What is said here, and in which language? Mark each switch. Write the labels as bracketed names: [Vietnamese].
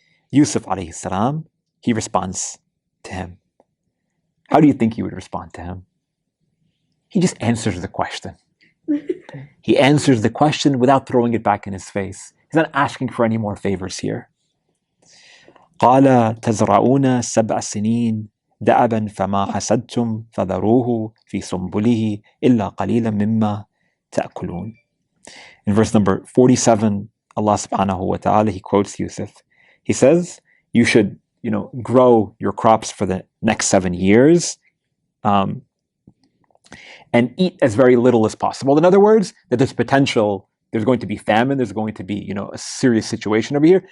[English] Yusuf alayhi salam, he responds to him. How do you think he would respond to him? He just answers the question. He answers the question without throwing it back in his face. He's not asking for any more favors here. [Arabic] قال تزرعون 7 سنين دأبا فما حسدتم فذروه في سنبله إلا قليلا مما تأكلون. [English] In verse number 47, Allah subhanahu wa ta'ala, he quotes Yusuf. He says, you should, grow your crops for the next 7 years, and eat as very little as possible. In other words, that there's potential, there's going to be famine, there's going to be, a serious situation over here.